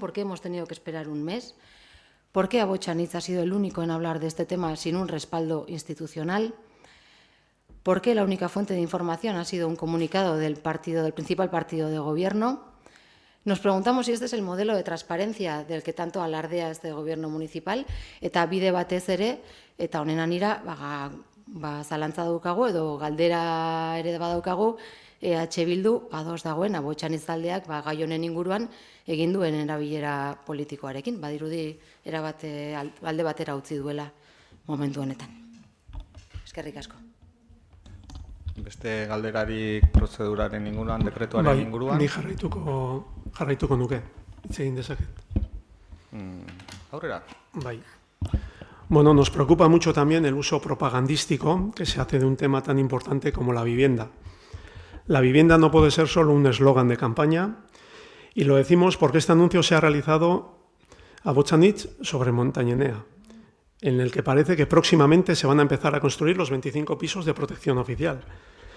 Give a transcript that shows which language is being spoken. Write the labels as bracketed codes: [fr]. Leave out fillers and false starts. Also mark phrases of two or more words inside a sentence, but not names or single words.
[es] ¿Por qué hemos tenido que esperar un mes? ¿Por qué Abotxanitz ha sido el único en hablar de este tema sin un respaldo institucional? ¿Por qué la única fuente de información ha sido un comunicado del principal partido de gobierno? Nos preguntamos si este es el modelo de transparencia del que tanto alardea este gobierno municipal, [eu] eta bide batez ere, eta honen anira, zalantza daukagu edo galdera ere badaukagu, EH Bildu ados dagoen Abotxanitz taldeak gai honen inguruan egin duen erabilera politikoarekin, badirudi alde batera utzi duela momentu honetan. Eskerrik asko. Beste galderarik prozeduraren inguruan, dekretuaren inguruan? Bai, ni jarraituko nuke, hitz egin dezaket. Aurrera. Bai. [es] Bueno, nos preocupa mucho también el uso propagandístico que se hace de un tema tan importante como la vivienda. La vivienda no puede ser solo un eslogan de campaña y lo decimos porque este anuncio se ha realizado a Abotxanitz sobre Montañenea, en el que parece que próximamente se van a empezar a construir los 25 pisos de protección oficial.